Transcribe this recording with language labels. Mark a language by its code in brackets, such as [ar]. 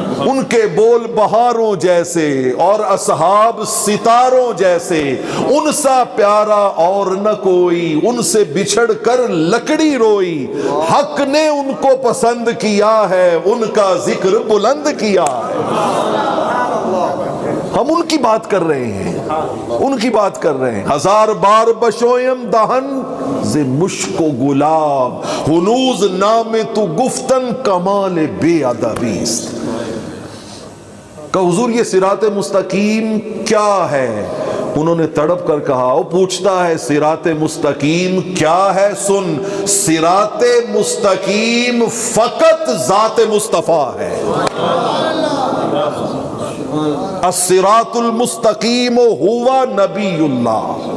[ur] ان کے بول بہاروں جیسے اور اصحاب ستاروں جیسے، ان سا پیارا اور نہ کوئی، ان سے بچھڑ کر لکڑی روئی. حق نے ان کو پسند کیا ہے، ان کا ذکر بلند کیا ہے. ہم ان کی بات کر رہے ہیں، ان کی بات کر رہے ہیں. [fa] ہزار بار بشویم دہن ز مشک و گلاب، ہنوز نام تو گفتن کمال بے ادبیست. [ur] کہ حضور یہ صراط مستقیم کیا ہے؟ انہوں نے تڑپ کر کہا، وہ پوچھتا ہے صراط مستقیم کیا ہے؟ سن، صراط مستقیم فقط ذات مصطفیٰ ہے. الصراط المستقیم ہوا نبی اللہ.